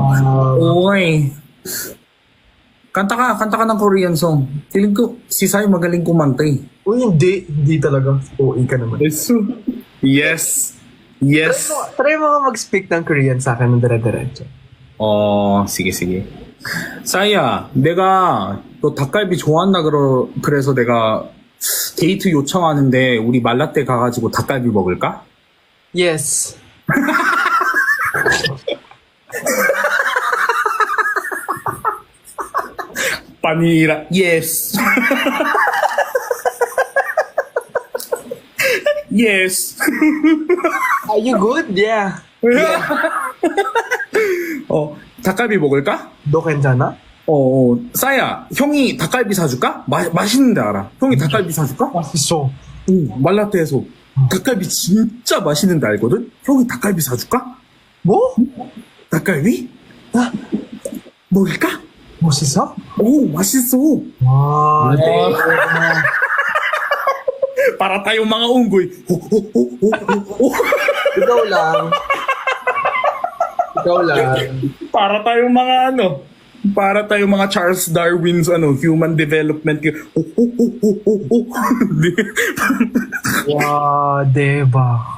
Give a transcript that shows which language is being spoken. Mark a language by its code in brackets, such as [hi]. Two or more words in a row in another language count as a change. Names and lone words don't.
[tl] Oy. Kanta ka ng [en] Korean song. [tl] Feeling ko si Sai magaling kumanta eh. Uy, hindi talaga. OA ka naman. [en] Yes. [tl] Try mo mag-speak ng Korean sa akin ng dire-diretso. sige. [ko] 사이야, 내가 너 닭갈비 좋아한다 그래서 내가 데이트 요청하는데 우리 말라떼 가가지고 닭갈비 먹을까? [en] Yes. 파니라, yes. yes. Are you good? Yeah. [ko] 닭갈비 먹을까? 너 괜찮아? 싸야, 형이 닭갈비 사줄까? 맛있는데 알아. 형이 닭갈비 사줄까? 맛있어. 응, 말라떼에서 닭갈비 진짜 맛있는데 알거든? 형이 닭갈비 사줄까? 뭐? 닭갈비? 먹을까? 맛있어? 맛있어. 와, [tl] Para tayong mga unggoy. Ikaw lang. Para tayong mga Charles Darwin's [en] human development. [tl] Wow, diba?